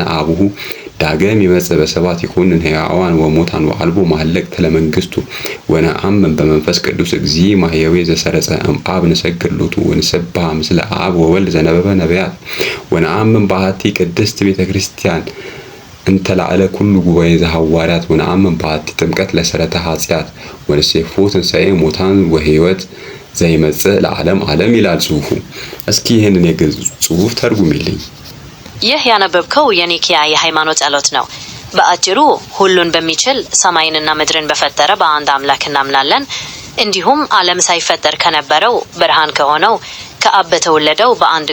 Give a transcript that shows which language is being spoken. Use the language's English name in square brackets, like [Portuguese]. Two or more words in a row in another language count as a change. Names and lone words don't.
[Geez] አቡሁ ዳግም ይመጽእ በሰባት ይኩንን ሕያዋን ወሙታን ወአልቦ መሀለቅት ለመንግሥቱ ወነአምን በመንፈስ ቅዱስ እግዚእ ማሕየዌ ዘሰረጸ እምአብ ንሰግድ ሎቱ ወንሰብሐ ምስለ አብ ወወልድ ዘነበበ ነቢያት ወነአምን በአሐቲ ቅድስት ቤተ ክርስቲያን እንተ ላዕለ ኩሉ ጉባኤ ዘሐዋርያት ወነአምን በአሐቲ ጥምቀት ለሰረተ ኃጢአት ወንሴፎ ትንሣኤ ሙታን ወሕይወት ዘይመጽእ ለዓለም ዓለም [Amharic] ይላል ጽሑፉ። እስኪ ይህንን የግዕዝ ጽሑፍ ተርጉሚልኝ። ይህ ያነበብከው የኒኪያ የሃይማኖት ጸሎት ነው። በአጭሩ ሁሉን በሚችል ሰማይንና ምድርን በፈጠረ በአንድ አምላክ እናምናለን። እንዲሁም ዓለም ሳይፈጠር ከነበረው ብርሃን ከሆነው ከአብ በተወለደው በአንድ